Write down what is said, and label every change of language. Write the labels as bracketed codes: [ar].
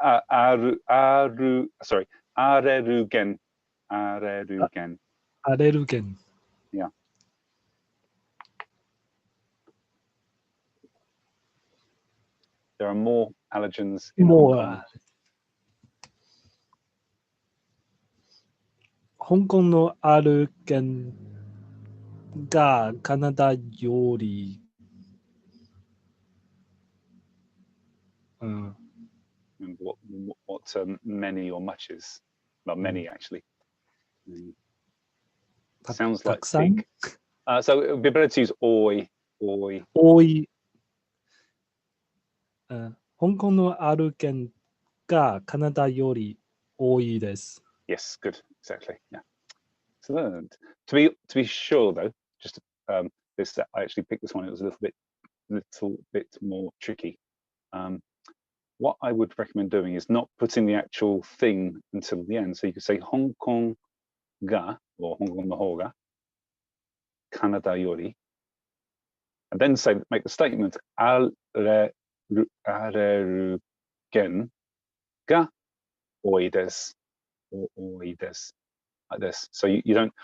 [en] Sorry. Arerugen. Arerugen. Yeah. There are more allergens in Hong Kong. [ja] 香港のアルゲンがカナダより、 [en] And what many or much is? Well, many actually. Sounds like big. So it would be better to use oi. [ja] 多い。香港のアルゲンがカナダより多いです。 [en] Yes, good, exactly. Yeah. Excellent. To be sure though, just this I actually picked this one. It was a little bit more tricky. What I would recommend doing is not putting the actual thing until the end. So you could say [ja] Hong Kong ga or Hong Kong no hou ga Canada yori, [en] and then make the statement [ja] arerugen ga oi desu [en] or oi desu, like this. So you don't.